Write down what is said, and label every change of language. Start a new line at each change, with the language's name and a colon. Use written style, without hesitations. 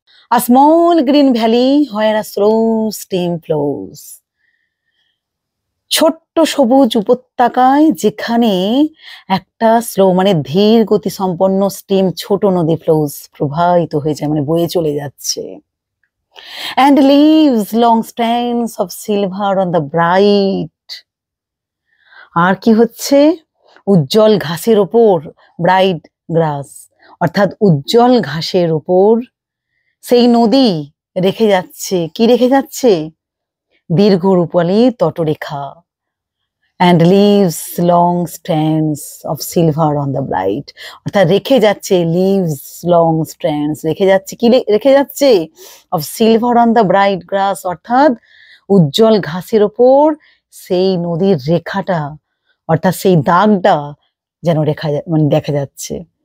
English: A small green valley where a slow stream flows.
Bangla: ছোট্ট সবুজ উপত্যকায় যেখানে একটা স্লো মানে ধীর গতি সম্পন্ন স্টিম ছোট নদী ফ্লোস প্রবাহিত হয়ে যায়, মানে বয়ে চলে যাচ্ছে।
English: And leaves long strands of silver on the bright.
Bangla: আর কি হচ্ছে, উজ্জ্বল ঘাসের ওপর, ব্রাইট গ্রাস, অর্থাৎ উজ্জ্বল ঘাসের ওপর সেই নদী রেখে যাচ্ছে, কি রেখে যাচ্ছে, দীর্ঘ রূপালী তটরেখা।
English: And leaves long strands of silver on the bright,
Bangla: অর্থাৎ রেখে যাচ্ছে,
English: leaves long strands,
Bangla: রেখে যাচ্ছে, কি রেখে যাচ্ছে,
English: of silver on the bright grass,
Bangla: অর্থাৎ উজ্জ্বল ঘাসের ওপর সেই নদীর রেখাটা, অর্থাৎ সেই দাগটা যেন মানে দেখা যাচ্ছে।